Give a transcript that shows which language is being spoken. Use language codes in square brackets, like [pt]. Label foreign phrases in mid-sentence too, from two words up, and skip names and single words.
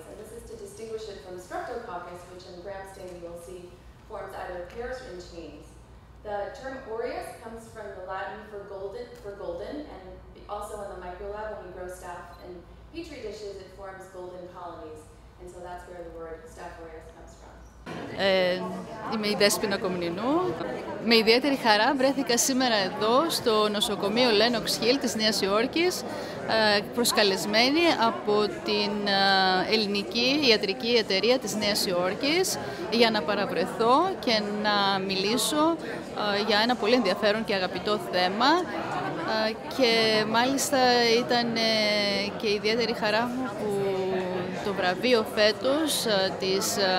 [en] And this is to distinguish it from Streptococcus, which in gram stain you will see forms either pairs or in chains. The term aureus comes from the Latin for golden, and also in the microlab, when we grow staph in petri dishes, it forms golden colonies. And so that's where the word Staph aureus comes from. [el] Είμαι η Δέσποινα Κομνηνού. Με ιδιαίτερη χαρά βρέθηκα σήμερα εδώ στο νοσοκομείο Lenox Hill της Νέας Υόρκης, προσκαλεσμένη από την ελληνική ιατρική εταιρεία της Νέας Υόρκης για να παραβρεθώ και να μιλήσω για ένα πολύ ενδιαφέρον και αγαπητό θέμα, και μάλιστα ήταν και ιδιαίτερη χαρά μου που το βραβείο φέτος της